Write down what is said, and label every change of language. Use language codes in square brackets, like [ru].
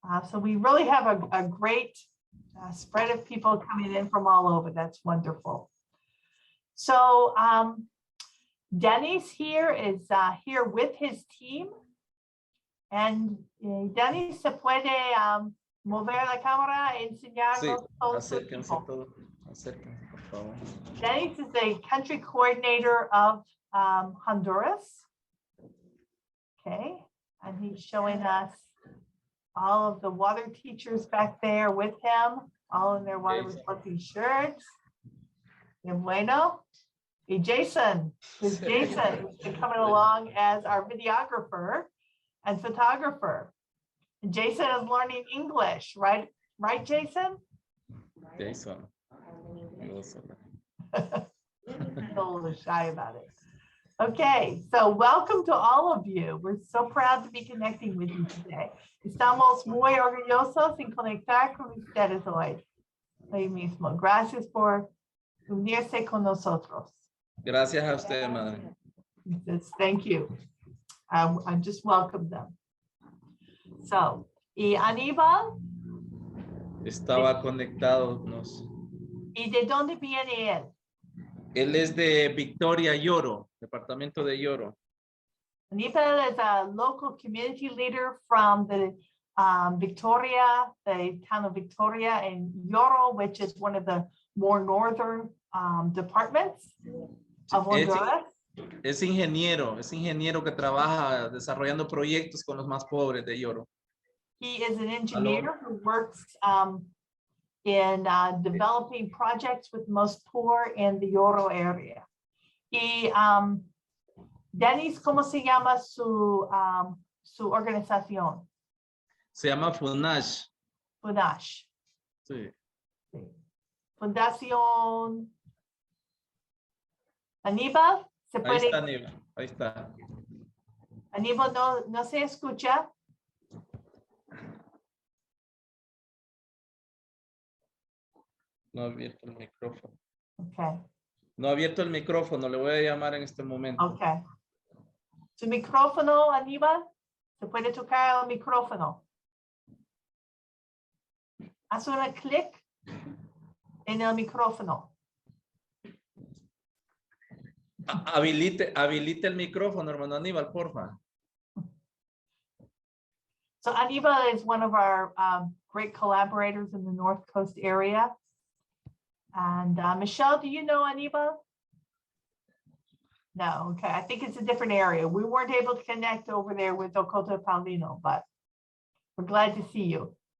[en] So we really have a great spread of people coming in from all over. That's wonderful. So Denny's here is here with his team. [es] And Denny, ¿se puede mover la cámara e enseñarnos Sí, todos sus acérquense equipos? todos. Acérquense, por favor. [en] Denny is the country coordinator of Honduras. Okay, and he's showing us all of the water teachers back there with him, all in their water reflecting shirts. [es] Y bueno. [en] Y Jason, who's Jason, who's been coming along as our videographer and photographer. And Jason is learning English, right? Right, Jason? Jason. A little shy about it. Okay, so welcome to all of you. We're so proud to be connecting with you today. [es] Estamos muy orgullosos en conectar con ustedes hoy mismo. Gracias por unirse con nosotros. Gracias a usted, madre. [en] Thank you. I just welcome them. So, y Aníbal. [es] Estaba conectado. ¿Y de dónde viene él? Él es de Victoria, Lloro, departamento de Lloro. [en] Aníbal is a local community leader from the Victoria, the town of Victoria in Lloro, which is one of the more northern departments of Honduras. [es] Es ingeniero que trabaja desarrollando proyectos con los más pobres de Lloro. [en] He is an engineer who works in developing projects with most poor in the Lloro area. [es] Y Denis, ¿cómo se llama su organización? Se llama FUNASH. FUNASH. Sí. Fundación Aníbal, ¿se puede? Ahí está Aníbal, ahí está. Aníbal no se escucha. No ha abierto el micrófono. [en] Okay. [es] No ha abierto el micrófono, le voy a llamar en este momento. [en] Okay. [es] Su micrófono, Aníbal, se puede tocar el micrófono. Haz un clic en el micrófono. Habilite el micrófono, hermano Aníbal, porfa. [en] So Aníbal is one of our great collaborators in the North Coast area. And Michelle, do you know Aníbal? No, okay. I think it's a different area. We weren't able to connect over there with Ocoto Paulino, but we're glad to see you.